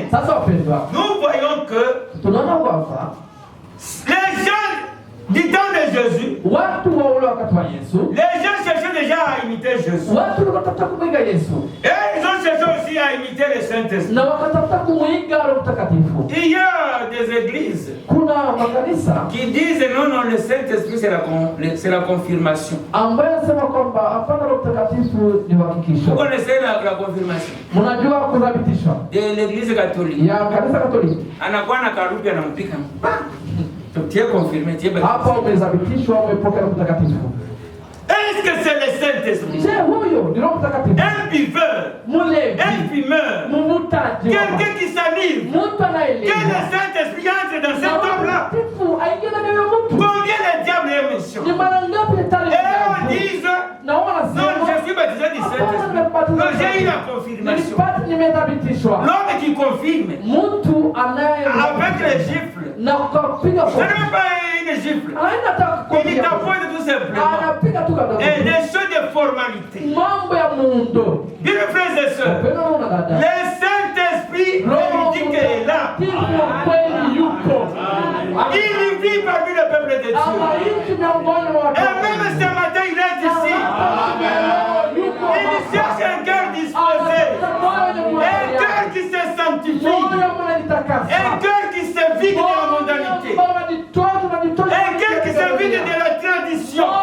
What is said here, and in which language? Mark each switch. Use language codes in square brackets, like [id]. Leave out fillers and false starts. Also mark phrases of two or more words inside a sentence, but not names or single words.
[sw] Sasa wapendwa, [fr] nous voyons que [sw] tunaona kwamba [fr] les gens du temps de Jésus, [sw] watu wa ule wakati wa Yesu, [fr] les gens cherchaient déjà à imiter Jésus. [sw] watu wakatafuta kumwiga Yesu [fr] Et ils ont cherché aussi à imiter le Saint-Esprit. [sw] na wakatafuta kumwiga Roho Mtakatifu. [fr] Il y a des églises [sw] Kuna makanisa [fr] qui disent non, le Saint-Esprit c'est la confirmation. [sw] ambayo anasema kwamba hapana, Roho Mtakatifu ni [fr] Vous [sw] uhakikisho. [fr] connaissez la confirmation [sw] Mnajua kudhibitishwa [fr] de l'église catholique. [sw] ya kanisa Katoliki, Anakuwa na karupi anampika. [fr] Tu es confirmé, tu es baptisé. [sw] hapa umedhibitishwa, umepokea Roho Mtakatifu. [fr] Est-ce que c'est le Saint-Esprit? [sw] Je, huyo ni Roho Mtakatifu. [fr] Un buveur, [sw] Mulevi, [fr] un fumeur, [sw] mvutaji, [fr] quelqu'un qui s'anime. [sw] mtu [fr] Que [sw] anaelewa [fr] le Saint-Esprit entre dans [sw] na [fr] cet [sw] Roho [fr] homme-là. [sw] Mtakatifu aingie ndani ya mtu. [fr] Combien le diable est méchant? [sw] Ni mara ngapi shetani [fr] Et on [sw] mjanja? [fr] dit, [sw] Na wao [fr] non, [sw] wanasema [fr] je suis baptisé du Saint-Esprit. Non, j'ai eu la confirmation. [sw] nimedhibitishwa. [fr] L'homme qui confirme [sw] Mtu anaye [fr] avec les gifles, [sw] na kupiga [fr] ce [sw] kwa [fr] n'est même pas une gifle. [sw] aina hata [fr] Il [sw] kupiga [fr] t'appointe tout simplement. [sw] anapiga tu kadogo. [fr] Et des choses de formalité. [sw] Mambo ya muundo. [fr] Bien, mes frères et sœurs, [sw] Upendo na dada. [fr] le Saint-Esprit véridique est là. [sw] Mtakatifu wa kweli yupo. [fr] Il vit parmi le peuple de Dieu. [sw] Anaishi miongoni mwa watu. [fr] Et même ce matin, il est ici. Il cherche un cœur disposé. Un cœur qui se sanctifie. Un cœur qui se vide de la mondanité. Un cœur qui se vide de la tradition.